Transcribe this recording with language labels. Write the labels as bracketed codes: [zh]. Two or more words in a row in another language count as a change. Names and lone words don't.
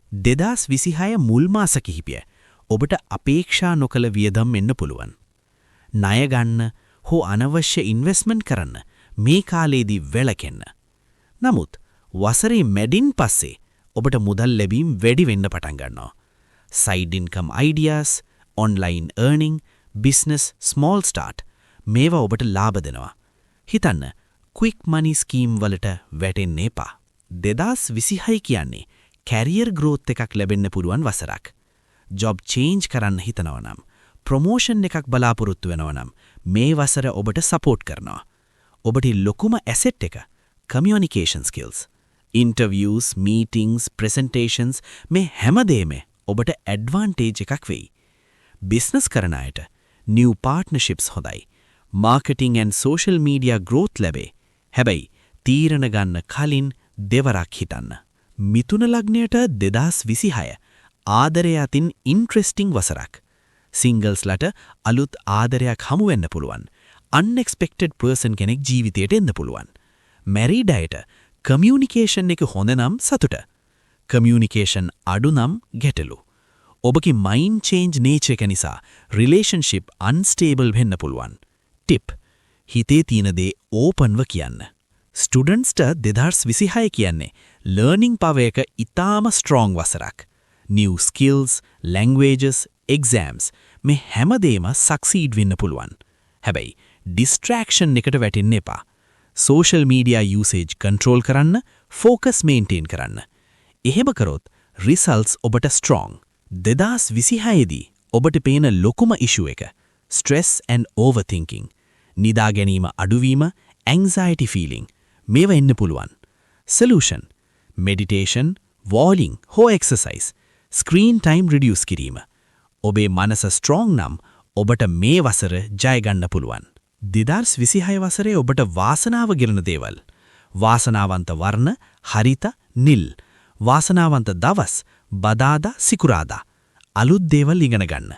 [si] 2026 මුල් මාස කිහිපය ඔබට අපේක්ෂා නොකළ වියදම් එන්න පුළුවන්. ණය ගන්න හෝ අනවශ්‍ය ඉන්වෙස්ට්මන්ට් කරන්න මේ කාලේදී වැළකෙන්න. නමුත් වසරේ මැදින් පස්සේ ඔබට මුදල් ලැබීම් වැඩි වෙන්න පටන් ගන්නවා. [en] side income ideas, online earning, business, small start [si] මේවා ඔබට ලාභ දෙනවා. හිතන්න, [en] quick money scheme [si] වලට වැටෙන්න එපා. 2026 කියන්නේ [en] career growth [si] එකක් ලැබෙන්න පුළුවන් වසරක්. [en] job change [si] කරන්න හිතනවා නම්, ප්‍රොමෝෂන් එකක් බලාපොරොත්තු වෙනවා නම් මේ වසර ඔබට සපෝට් කරනවා. ඔබට ලොකුම ඇසෙට් එක [en] communication skills. interviews, meetings, presentations [si] මේ හැමදේම ඔබට ඇඩ්වාන්ටේජ් එකක් වෙයි. බිස්නස් කරන අයට [en] new partnerships [si] හොඳයි. [en] marketing and social media growth ලැබේ. [si] හැබැයි තීරණ ගන්න කලින් දෙවරක් හිතන්න. මිථුන ලග්නයට 2026 ආදරය අතින් ඉන්ට්‍රෙස්ටිං වසරක්. සිංගල්ස්ලට අලුත් ආදරයක් හමු වෙන්න පුළුවන්. [en] unexpected person [si] කෙනෙක් ජීවිතයට එන්න පුළුවන්. මැරිඩ් අයට කමියුනිකේෂන් එක හොඳ නම් සතුට. කමියුනිකේෂන් අඩු නම් ගැටලු. ඔබගේ [en] mind change nature [si] එක නිසා [en] relationship unstable [si] වෙන්න පුළුවන්. ටිප්: හිතේ තියෙන දේ ඕපන්ව කියන්න. ස්ටුඩන්ට්ස්ට 2026 කියන්නේ [en] learning power [si] එක ඉතාම ස්ට්‍රෝං වසරක්. [en] new skills, languages, exams [si] මේ හැමදේම [en] සක්සීඩ් [si] වෙන්න පුළුවන්. හැබැයි ඩිස්ට්‍රැක්ෂන් එකට වැටෙන්න එපා. [en] social media usage control [si] කරන්න, [en] focus maintain [si] කරන්න. එහෙම කරොත් results ඔබට strong. 2026 දී ඔබට පේන ලොකුම issue එක [en] stress and overthinking. [si] නිදා ගැනීම අඩුවීම, [en] anxiety feeling [si] මේවා එන්න පුළුවන්. [en] solution: meditation, walking හෝ exercise, screen time reduce කිරීම. [si] ඔබේ මනස strong නම් ඔබට මේ වසර ජය ගන්න පුළුවන්. 2026 වසරේ ඔබට වාසනාව ගෙරන දේවල්. වාසනාවන්ත වර්ණ හරිත, නිල්. වාසනාවන්ත දවස් බදාදා, සිකුරාදා. අලුත් දේවල් ඉගෙන ගන්න.